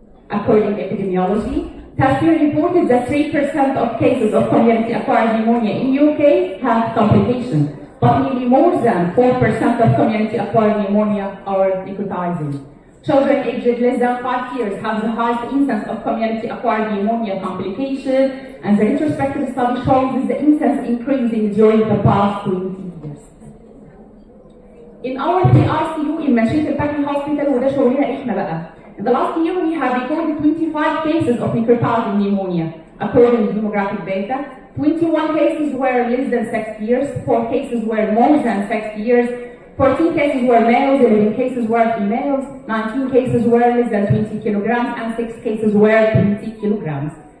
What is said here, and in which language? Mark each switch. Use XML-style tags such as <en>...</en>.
<en>According to epidemiology, last year reported that 3% of cases of community-acquired pneumonia in UK have complications, but nearly more than 4% of community-acquired pneumonia are necrotizing. Children aged less than 5 years have the highest incidence of community-acquired pneumonia complication, and the retrospective study shows the incidence increasing during the past 20 years. In our PICU in مشيط البكر Hospital,</en> <ar>وده شغلنا احنا بقى.</ar> <en>In the last year, we have recorded 25 cases of necrotizing pneumonia. According to demographic data, 21 cases were less than 6 years, 4 cases were more than 6 years, 14 cases were males, 11 cases were females, 19 cases were less than 20 kilograms, and 6 cases were 20 kilograms.</en>